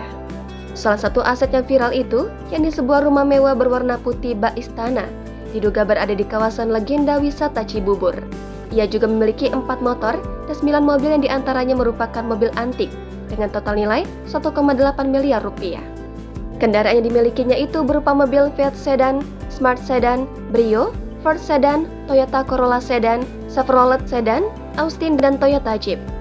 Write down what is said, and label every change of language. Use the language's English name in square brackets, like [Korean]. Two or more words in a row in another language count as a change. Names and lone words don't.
[Indonesian] Salah satu aset yang viral itu, yakni sebuah rumah mewah berwarna putih bak istana, diduga berada di kawasan legenda wisata Cibubur. Ia juga memiliki 4 motor dan 9 mobil yang diantaranya merupakan mobil antik dengan total nilai 1,8 miliar rupiah. Kendaraan yang dimilikinya itu berupa mobil Fiat Sedan, Smart Sedan, Brio, Ford Sedan, Toyota Corolla Sedan, Chevrolet Sedan, Austin, dan Toyota Jeep.